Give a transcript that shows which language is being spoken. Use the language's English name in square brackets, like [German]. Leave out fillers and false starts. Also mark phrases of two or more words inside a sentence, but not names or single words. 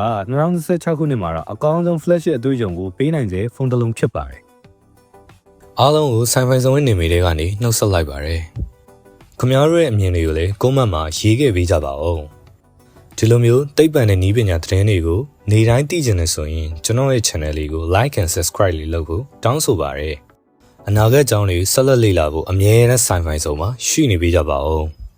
[Burmese] 2016ခုနှစ်မှာတော့အကောင်းဆုံး flagship အတွေ့အကြုံကိုပေးနိုင်တဲ့ဖုန်းတစ်လုံးဖြစ်ပါတယ်အားလုံးကိုဆိုင်ဖိုင်ဆောင်ရဲ့နေမီတွေကနေနှုတ်ဆက်လိုက်ပါတယ်ခင်ဗျားတို့ရဲ့အမြင်တွေကိုလည်း comment မှာရေးခဲ့ပေးကြပါဦးဒီလိုမျိုးသိပ္ပံနဲ့နည်းပညာသတင်းတွေကိုနေ့တိုင်းသိချင်တယ်ဆိုရင်ကျွန်တော်ရဲ့ channel လေးကို [English] like and subscribe [Burmese] လေးလုပ်ဖို့တောင်းဆိုပါရစေအနာဂတ်အကြောင်းတွေဆက်လက်လေ့လာဖို့အမြဲတမ်းဆိုင်ဖိုင်ဆောင်မှာရှိနေပေးကြပါဦး